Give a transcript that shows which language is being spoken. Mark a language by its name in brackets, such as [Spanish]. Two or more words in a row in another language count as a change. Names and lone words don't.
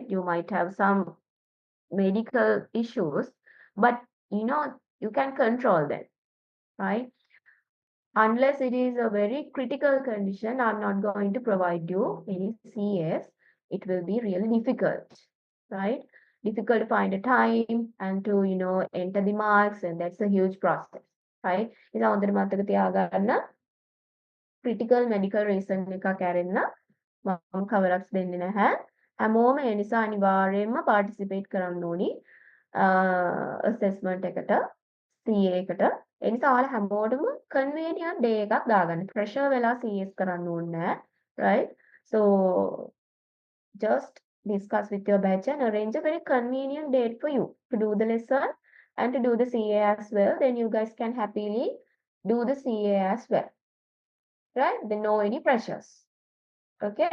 [English] You might have some medical issues, but you can control them, right? Unless it is a very critical condition, I'm not going to provide you any CS. It will be really difficult, right? Difficult to find a time and to, enter the marks, and that's a huge process, right? [Sinhala] ඉතින් හොඳට මතක තියාගන්න [English] critical medical reason [Sinhala] එකක් ඇරෙන්න මම [English] cover ups [Sinhala] දෙන්නේ නැහැ. හැමෝම ඒ නිසා අනිවාර්යයෙන්ම participate කරන්න ඕනි assessment එකට, CA එකට. ඒ නිසා ඔයාලා හැමෝටම [English] convenient day [Sinhala] එකක් දාගන්න. pressure වෙලා CS කරන්න ඕනේ නැහැ, right? [English] So just discuss with your batch and arrange a very convenient date for you to do the lesson and to do the CA as well. Then you guys can happily do the CA as well, right? Then no any pressures. Okay.